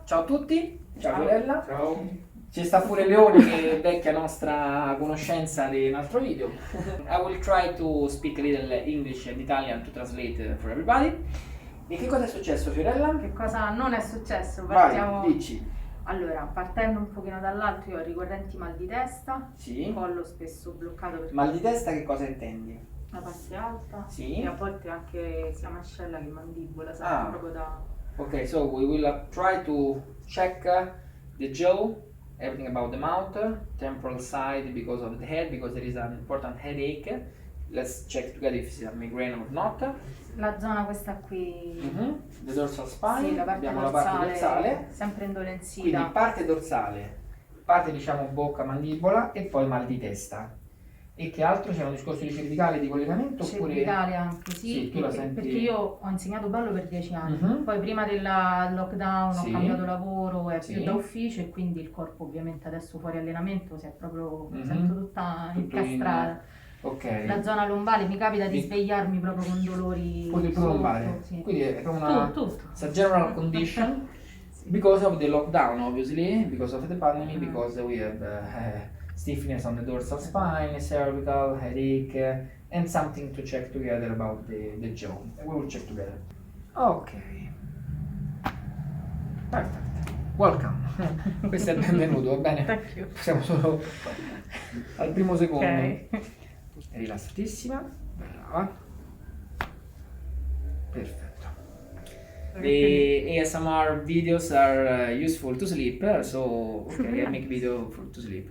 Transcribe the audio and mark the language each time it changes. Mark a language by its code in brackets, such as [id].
[it] Ciao a tutti, ciao Fiorella. Ciao. Ci sta pure Leone che è vecchia nostra conoscenza di un altro video. [en] I will try to speak a little English and Italian to translate for everybody. [it] E che cosa è successo, Fiorella? Che cosa non è successo? Vai, dici. Allora, partendo un pochino dall'alto, io ho ricorrenti mal di testa, Sì. collo spesso bloccato perché Mal di testa che cosa intendi? la parte alta Sì. e a volte anche sia mascella che mandibola, Ah. proprio da... [en] Okay, so we will try to check the jaw, everything about the mouth, temporal side because of the head, because there is an important headache. Let's check together if it's a migraine or not. [it] La zona questa qui, [en] The dorsal spine, [it] sì, la parte abbiamo dorsale, la parte dorsale, sempre indolenzita. quindi parte dorsale, parte diciamo bocca, mandibola e poi mal di testa. E che altro? C'è un discorso di cervicale di collegamento oppure... Cervicale anche, sì, Sì, tu la perché, senti- perché io ho insegnato ballo per 10 anni, Mhm. poi prima del lockdown Sì. ho cambiato lavoro, è Sì. più da ufficio e quindi il corpo ovviamente adesso fuori allenamento si è proprio, Mhm. sento tutta Tutto in- incastrata. Ok. La zona lombare mi capita di Mi- svegliarmi proprio con dolori Pure il sotto, lombare. sì. Quindi è proprio una... Tutto. [en] It's a general condition [it] Sì. [en] because of the lockdown, obviously, because of the pandemic, Mm. because we have stiffness on the dorsal spine, cervical, headache, and something to check together about the jaw. We will check together. Ok. Perfect. Welcome. [it] Questo è il benvenuto, va bene? [en] Thank you. [it] Siamo solo al primo secondo. Ok. È rilassatissima, brava. Perfetto. [en] The ASMR videos are useful to sleep, so okay, I make video to sleep.